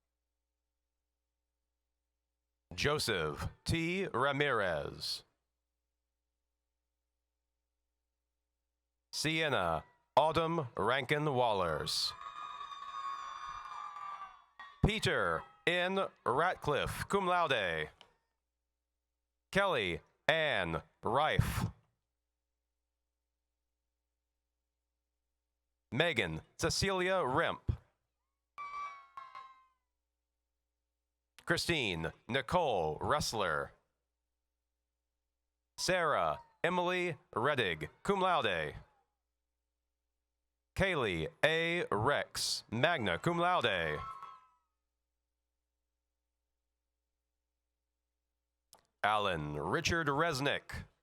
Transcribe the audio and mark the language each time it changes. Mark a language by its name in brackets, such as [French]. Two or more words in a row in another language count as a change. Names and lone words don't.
[English] Joseph T. Ramirez. Sienna Autumn Rankin Wallers. Peter N. Ratcliffe, [Latin] cum laude. [English] Kelly Ann Rife. Megan Cecilia Remp. Christine Nicole Ressler. Sarah Emily Reddig, [Latin] cum laude. [English] Kaylee A. Rex, [Latin] magna cum laude. [English] Alan Richard Resnick.